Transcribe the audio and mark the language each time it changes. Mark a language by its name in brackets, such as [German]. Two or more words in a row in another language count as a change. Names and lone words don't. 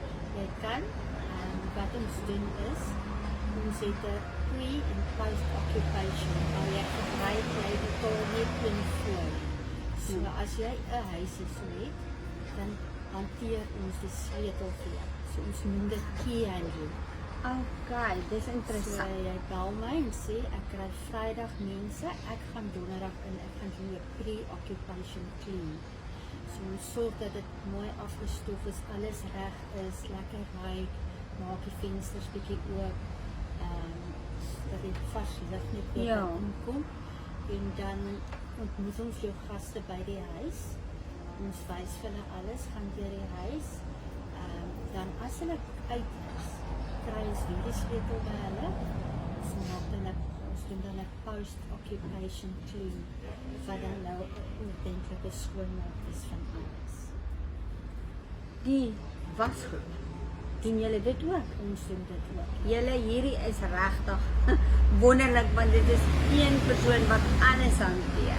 [Afrikaans] Jy kan, wat ons doen is, ons het 'n pre- en post-occupation, waar jy gebruik, jy betaal net in voor. So as jy 'n huis so het, dan hanteer ons die sleutel vir jou. So ons noem dit [English] key handling. [Afrikaans] Okay, dis interessant. So jy bel my en sê, ek kry Vrydag mense, ek gaan Donderdag in, ek gaan doen 'n [English] pre-occupation clean. [Afrikaans] So ons sorg dat dit mooi afgestof is, alles reg is, lekker ruik, maak die vensters bietjie oop, dat die vars lig net weer inkom. En dan ontmoet ons jou gaste by die huis. Ons wys vir hulle alles, gaan deur die huis. Dan as hulle uit is, kry ons weer die sleutel by hulle. Ons doen dan 'n [English] post-occupation clean, [Afrikaans] wat dan nou 'n ordentlike skoonmaak is van alles. Die wasgoed, doen julle dit ook? Ons doen dit ook. Julle hierdie is regtig wonderlik, want dit is een persoon wat alles hanteer.